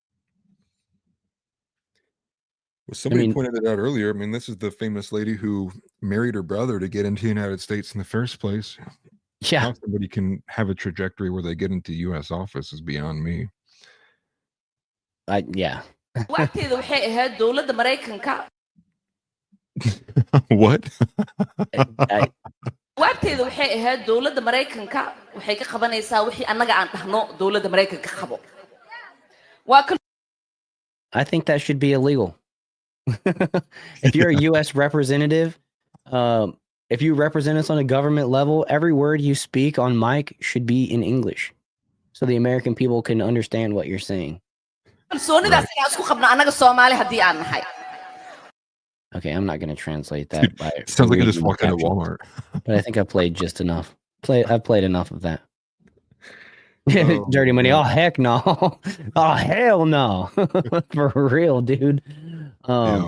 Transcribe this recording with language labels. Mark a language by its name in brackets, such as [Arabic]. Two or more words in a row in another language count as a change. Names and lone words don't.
[English] Well, somebody mean- pointed it out earlier. I mean, this is the famous lady who married her brother to get into the United States in the first place. Yeah. How somebody can have a trajectory where they get into U.S. office is beyond me. Yeah. [Somali] waqtigeeda waxay ahayd dowladda Mareykanka. [English] What? [Somali] Waqtigeeda waxay ahayd dowladda Mareykanka waxay ka qabanaysaa wixii annaga aan dhahno dowladda Mareykanka qabo. [English] I think that should be illegal. If you're a U.S. representative, if you represent us on a government level, every word you speak on mic should be in English so the American people can understand what you're saying. [Somali] Kalsoonidaas ayaan isku qabnaa annaga Soomaali haddii aan nahay. [English] Okay, I'm not going to translate that. Sounds like I just reading walked into captions, Walmart. but I think I played just enough. I've played enough of that. Oh, Dirty money. man. Oh, heck no. Oh, hell no. For real, dude. Yeah.